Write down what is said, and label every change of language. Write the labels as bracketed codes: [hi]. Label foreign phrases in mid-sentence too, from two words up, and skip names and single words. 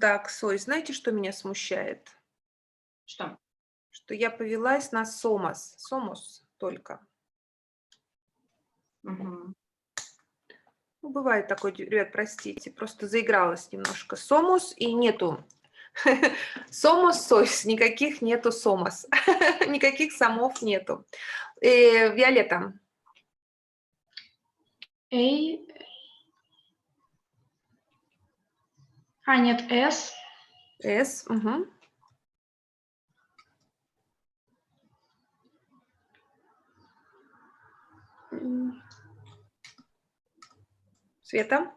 [ru] Знаете, что меня смущает? Что? что я повелась на somos. Somos только. Мгм. Ну, бывает такое, ребят, простите, просто заигралась немножко. Somos и нету. [es] Somos, sois, [ru] никаких нету somos. Никаких самов нету. Виолетта. A. Нет, S. S. Угу. Света.